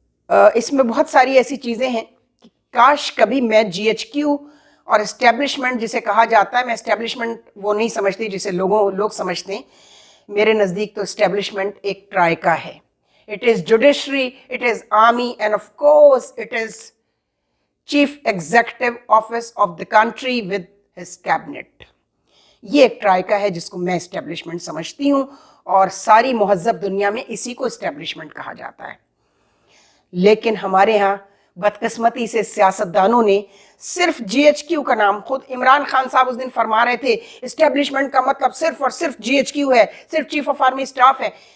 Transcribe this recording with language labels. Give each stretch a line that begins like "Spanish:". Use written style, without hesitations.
Urdu: اس میں بہت ساری ایسی چیزیں ہیں کہ کاش کبھی میں جی ایچ کیو اور اسٹیبلشمنٹ جسے کہا جاتا ہے، میں اسٹیبلشمنٹ وہ نہیں سمجھتی جسے لوگ سمجھتے ہیں. میرے نزدیک تو اسٹیبلشمنٹ ایک ٹرائکا ہے.
English: It is judiciary, it is army, and of course it is chief executive office of the country with his cabinet.
Urdu: یہ ایک ٹرائکا ہے جس کو میں اسٹیبلشمنٹ سمجھتی ہوں اور ساری مہذب دنیا میں اسی کو اسٹیبلشمنٹ کہا جاتا ہے. لیکن ہمارے ہاں بدقسمتی سے سیاستدانوں نے صرف جی ایچ کیو کا نام، خود عمران خان صاحب اس دن فرما رہے تھے اسٹیبلشمنٹ کا مطلب صرف اور صرف جی ایچ کیو ہے، صرف چیف آف آرمی اسٹاف ہے.